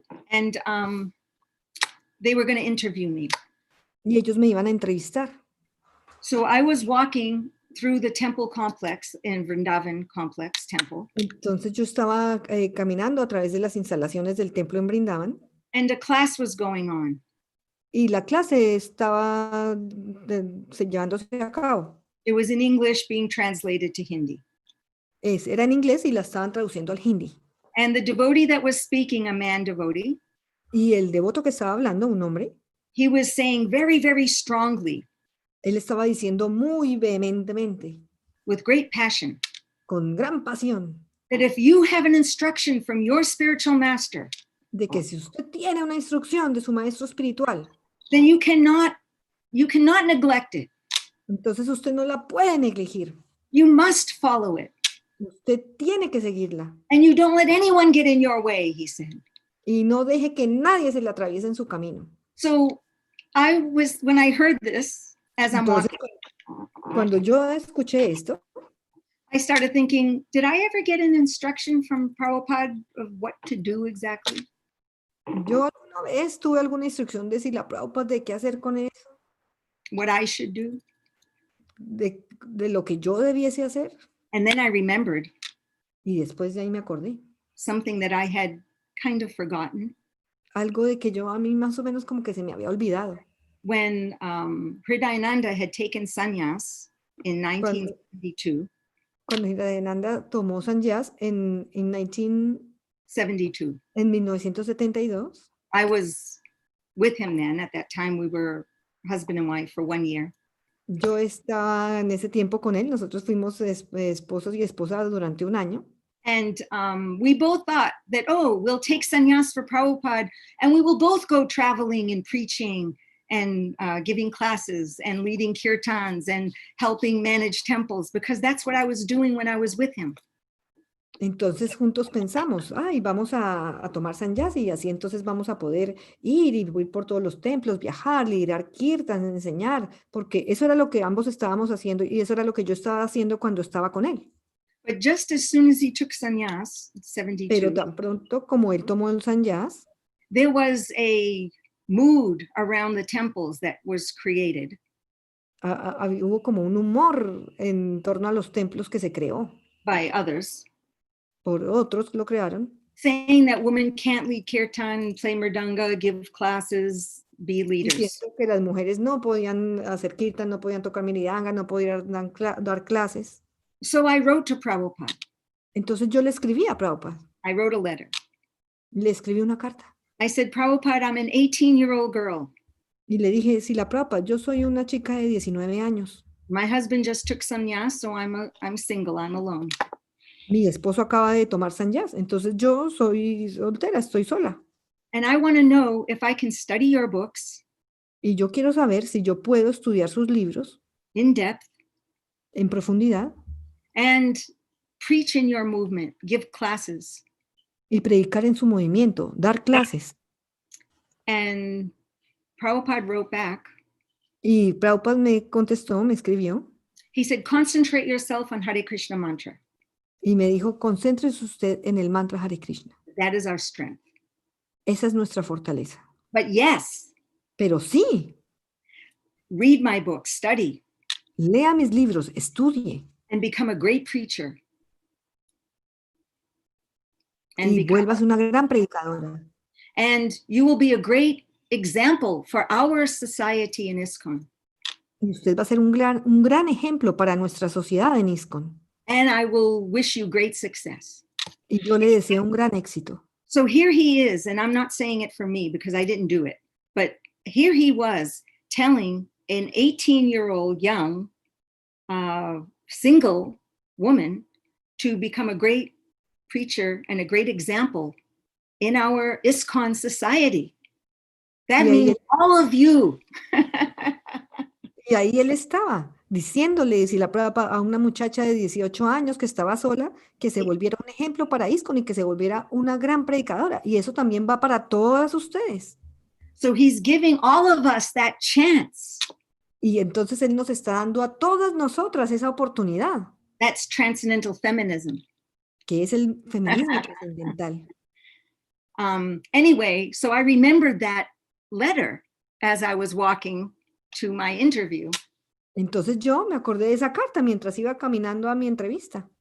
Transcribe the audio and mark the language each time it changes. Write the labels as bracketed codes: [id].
[en] and they were going to interview me. [es] Y ellos me iban a entrevistar. [en] So I was walking through the temple complex in Vrindavan complex temple, [es] Entonces yo estaba caminando a través de las instalaciones del templo en Brindavan [en] and a class was going on. [es] y la clase estaba llevándose a cabo. [en] It was in English being translated to Hindi. [es] Era en inglés y la estaban traduciendo al hindi. [en] And the devotee that was speaking, a man devotee, [es] Y el devoto que estaba hablando, un hombre, [en] he was saying very, very strongly, [es] él estaba diciendo muy vehementemente, [en] with great passion, [es] con gran pasión, [en] that if you have an instruction from your spiritual master, [es] de que si usted tiene una instrucción de su maestro espiritual, [en] then you cannot neglect it. [es] entonces usted no la puede negligir. [en] You must follow it. [es] Usted tiene que seguirla. [en] And you don't let anyone get in your way, he said. [es] Y no deje que nadie se le atraviese en su camino. [en] So when I heard this, as I'm [es] Entonces, [en] walking, [es] cuando yo escuché esto, [en] I started thinking, did I ever get an instruction from Prabhupada of what to do exactly? [es] yo una vez tuve alguna instrucción de Srila Prabhupada de qué hacer con eso, [en] What I should do? [es] de lo que yo debiese hacer. [en] And then I remembered [es] Y después de ahí me acordé. [en] something that I had kind of forgotten. [es] Algo de que yo a mí más o menos como que se me había olvidado. [en] When Hridayananda had taken sannyas in 1972, [es] Cuando Hridayananda tomó sannyas en 1972, [en] I was with him then. At that time, we were husband and wife for 1 year. [es] yo estaba en ese tiempo con él, nosotros fuimos esposos y esposas durante 1 año. [en] And we both thought that, oh, we'll take sannyas for Prabhupada and we will both go traveling and preaching and giving classes and leading kirtans and helping manage temples, because that's what I was doing when I was with him. [es] Entonces juntos pensamos, ay, vamos a tomar sannyas y así entonces vamos a poder ir por todos los templos, viajar, liderar kirtans, enseñar, porque eso era lo que ambos estábamos haciendo y eso era lo que yo estaba haciendo cuando estaba con él. [en] But just as soon as he took sannyas, [es] Pero 72, tan pronto como él tomó el sannyas, [en] there was a mood around the temples that was created. [es] hubo como un humor en torno a los templos que se creó. [en] By others, [es] Por otros lo crearon, [en] saying that women can't lead kirtan, play mridanga, give classes, be leaders. [es] diciendo que las mujeres no podían hacer kirtan, no podían tocar miridanga, no podían dar clases. [en] So I wrote to Prabhupada. [es] Entonces yo le escribí a Prabhupada, [en] I wrote a letter. [es] le escribí una carta [en] I said, Prabhupada, I'm an 18-year-old girl. [es] y le dije, Srila Prabhupada, yo soy una chica de 19 años. [en] My husband just took sannyas, so I'm single, I'm alone. [es] Mi esposo acaba de tomar sannyas, entonces yo soy soltera, estoy sola. [en] And I want to know if I can study your books [es] Y yo quiero saber si yo puedo estudiar sus libros [en] in depth [es] en profundidad [en] and preach in your movement, give classes. [es] y predicar en su movimiento, dar clases. [en] And Prabhupada wrote back. [es] Y Prabhupada me contestó, me escribió [en] He said, concentrate yourself on Hare Krishna mantra. [es] y me dijo, concéntrese usted en el mantra Hare Krishna. [en] That is our strength. [es] Esa es nuestra fortaleza. [en] But yes, [es] Pero sí, [en] read my book, study, [es] lea mis libros, estudie [en] and become a great preacher. And, [es] y vuelvas una gran predicadora. [en] and you will be a great example for our society in ISKCON. [es] Y usted va a ser un gran ejemplo para nuestra sociedad en ISKCON. [en] And I will wish you great success. [es] Y yo le deseo un gran éxito. [en] So here he is, and I'm not saying it for me because I didn't do it, but here he was telling an 18-year-old young single woman to become a great preacher and a great example in our ISKCON society. That means all of you. [es] Y ahí él estaba diciéndole Srila Prabhupada a una muchacha de 18 años que estaba sola, que se volviera un ejemplo para ISKCON y que se volviera una gran predicadora. Y eso también va para todas ustedes. [en] So he's giving all of us that chance. [es] Y entonces él nos está dando a todas nosotras esa oportunidad. [en] That's transcendental feminism. [es] Que es el feminismo trascendental. [en] Anyway, so I remembered that letter as I was walking to my interview. [es] Entonces yo me acordé de esa carta mientras iba caminando a mi entrevista.